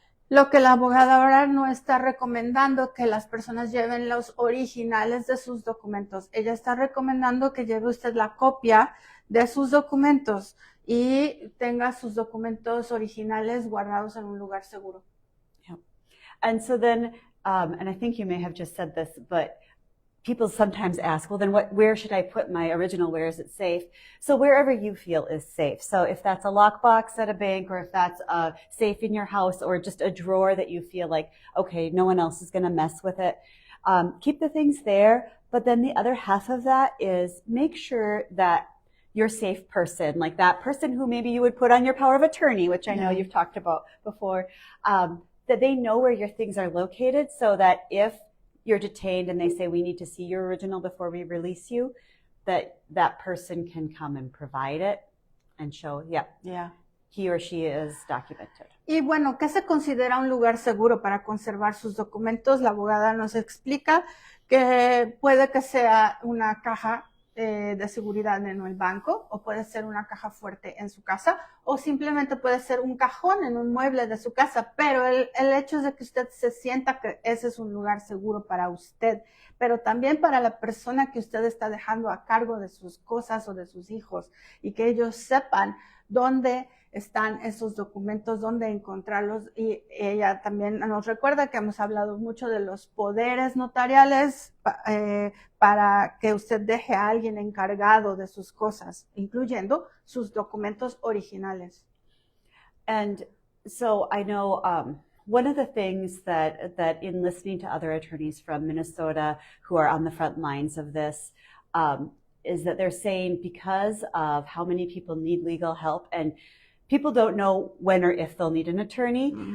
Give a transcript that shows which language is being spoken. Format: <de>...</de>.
<es>Lo que la abogada ahora no está recomendando que las personas lleven los originales de sus documentos. Ella está recomendando que lleve usted la copia de sus documentos y tenga sus documentos originales guardados en un lugar seguro. Yeah.</es> <en>And so then, and I think you may have just said this, but people sometimes ask, well, then where should I put my original? Where is it safe? So wherever you feel is safe. So if that's a lockbox at a bank, or if that's a safe in your house, or just a drawer that you feel like, okay, no one else is going to mess with it, keep the things there. But then the other half of that is make sure that your safe person, like that person who maybe you would put on your power of attorney, which I know you've talked about before, that they know where your things are located so that if you're detained and they say, we need to see your original before we release you, that person can come and provide it and show, he or she is documented.</en> <es>Y bueno, ¿qué se considera un lugar seguro para conservar sus documentos? La abogada nos explica que puede que sea una caja de seguridad en el banco, o puede ser una caja fuerte en su casa, o simplemente puede ser un cajón en un mueble de su casa, pero el hecho es de que usted se sienta que ese es un lugar seguro para usted, pero también para la persona que usted está dejando a cargo de sus cosas o de sus hijos, y que ellos sepan dónde están esos documentos, dónde encontrarlos. Y ella también nos recuerda que hemos hablado mucho de los poderes notariales para que usted deje a alguien encargado de sus cosas, incluyendo sus documentos originales.</es> <en>And so I know one of the things that in listening to other attorneys from Minnesota who are on the front lines of this is that they're saying because of how many people need legal help and people don't know when or if they'll need an attorney.</en>